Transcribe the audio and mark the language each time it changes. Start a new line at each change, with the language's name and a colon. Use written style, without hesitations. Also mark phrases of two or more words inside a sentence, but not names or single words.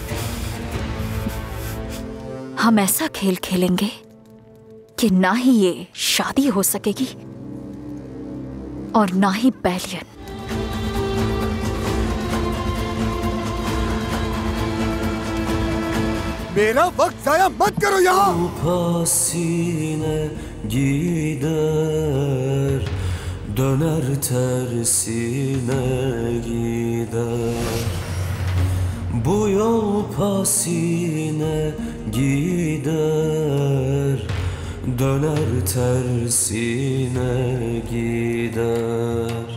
Urdu: ہم ایسا کھیل کھیلیں گے کہ نہ ہی یہ شادی ہو سکے گی اور نہ ہی بیلیان. میرا وقت ضائع مت کرو یہاں.
Turkish: Pasine gider, döner tersine gider. Bu yol pasine gider, döner tersine gider.